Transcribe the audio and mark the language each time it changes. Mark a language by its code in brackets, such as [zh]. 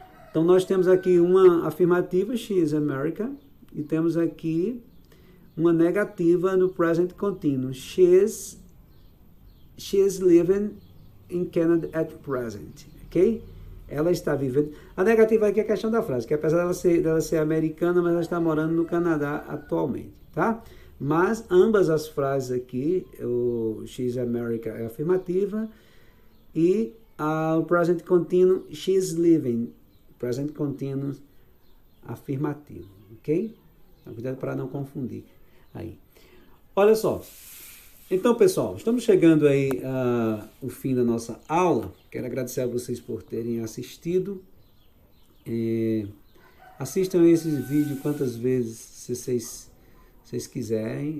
[pt] Então, nós temos aqui uma afirmativa, [en] she is American, [pt] e temos aqui uma negativa no present continuous, [en] she is living in Canada at present, [pt] ok? Ela está vivendo. A negativa aqui é a questão da frase, que apesar dela ser americana, mas ela está morando no Canadá atualmente, tá? Mas ambas as frases aqui, o [en] she is American [pt] é afirmativa, e o present continuous, [en] she is living, [pt] present continuous afirmativo, ok? Então, cuidado para não confundir aí. Olha só. Então, pessoal, estamos chegando aí ao fim da nossa aula. Quero agradecer a vocês por terem assistido. Assistam esse vídeo quantas vezes vocês quiserem.